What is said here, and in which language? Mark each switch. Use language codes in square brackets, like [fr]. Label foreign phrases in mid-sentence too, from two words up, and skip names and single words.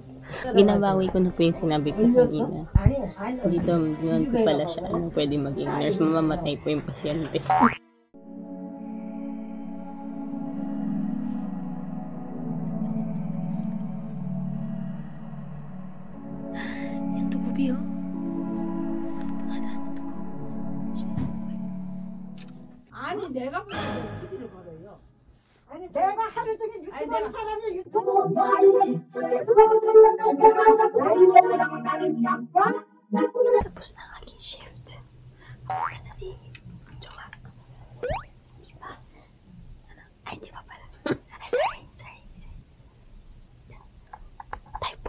[tl] Binabawi ko na po yung sinabi ko kanina. Dito naman po pala siya, ano pwede maging nurse. Mamamatay po yung pasyente. Yung tubo, Bio. Tumadaan yung tubo. [ko] 아니 내가 보는데 시비를 걸어요. 아니 내가 하루 종일 유튜브 하는 사람이 유튜브 [tl] Tapos na ang aking shift. Wala na si Jowa. Di ba? Ano? Ay, di ba pala? Ay, sorry. Typo.